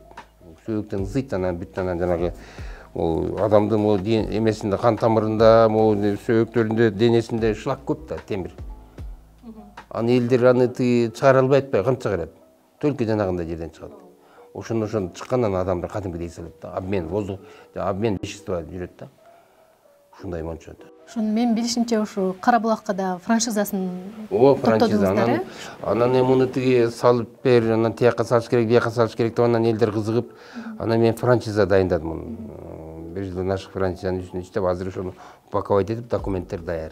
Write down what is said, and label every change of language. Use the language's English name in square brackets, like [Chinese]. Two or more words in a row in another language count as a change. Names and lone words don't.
[Kyrgyz] Сөөктөн ысыйт, анан бүт анан жанагы адамдын эмесинде, кан тамырында, сөөктөрүндө, денесинде шлак көп да, темир. Аны элдер аны чыгара албай атпайбы, кантип чыгарат? Только жанагындай жерден чыгат. Ошондо адамдар кадимкидей салат да. [Russian] Обмен воздух, обмен вещества [Kyrgyz] жүрөт да. ушундай мончо. Ошону мен билишимче ушу Кара Булакка да франшизасын Франшиза. Анан муну тиги салып бер, анан тияка салыш керек, бияка салыш керек деп анан элдер кызыгып, анан мен франшиза дайындадым. Бир жылдан ашык франшизанын үстүнө иштеп, азыр ошону упаковать этип, документтер даяр.